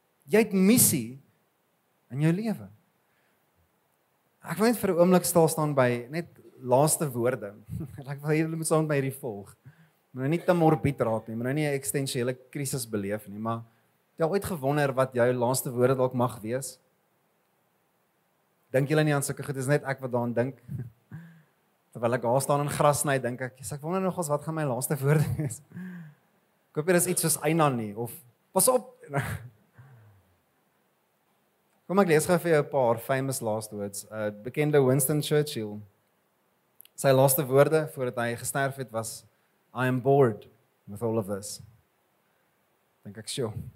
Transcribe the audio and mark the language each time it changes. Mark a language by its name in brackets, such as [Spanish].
[Afrikaans] Jy het missie in jou lewe. Ek wil net vir 'n oomblik staan by net laaste woorde. Ek wil hê julle moet saam met my hierdie volg. Moet nie te morbied raak nie, moet nie 'n eksistensiële krisis beleef nie, maar jy ooit gewonder wat jou laaste woorde dalk mag wees? Dink julle nie aan sulke goed, dis net ek wat daaraan dink. Terwyl ek daar staan in gras sny, dink ek wonder nog wat gaan my laaste woorde wees. Ek hoop dit is iets soos eina nie, of pas op. Kom ek lees gou vir jou 'n paar [English] famous last words. [Afrikaans] Bekende Winston Churchill. Sy laaste woorde voordat hy gesterf het was, [English] I am bored with all of this. [Afrikaans] Dink ek sure.